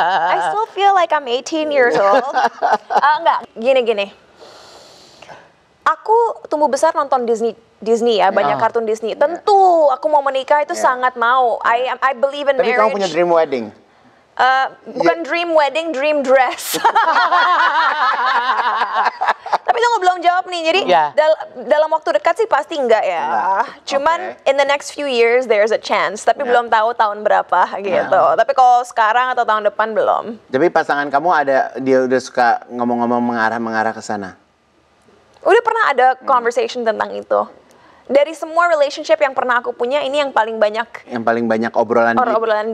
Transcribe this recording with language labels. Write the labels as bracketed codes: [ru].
[en] I still feel like I'm 18 years old. [id] Enggak, gini. Aku tumbuh besar nonton Disney ya, banyak kartun Disney. Tentu aku mau menikah itu sangat mau. [en] I believe in marriage. [id] Tapi kamu punya dream wedding? Bukan dream wedding, dream dress. Tapi tunggu belum jawab nih. Jadi dalam waktu dekat sih pasti enggak ya. [en] Cuman in the next few years there's a chance. [id] Tapi belum tahu tahun berapa gitu. Tapi kalau sekarang atau tahun depan belum. Tapi pasangan kamu dia udah suka ngomong-ngomong mengarah ke sana? Udah pernah ada conversation tentang itu. Dari semua relationship yang pernah aku punya, ini yang paling banyak. Yang paling banyak obrolan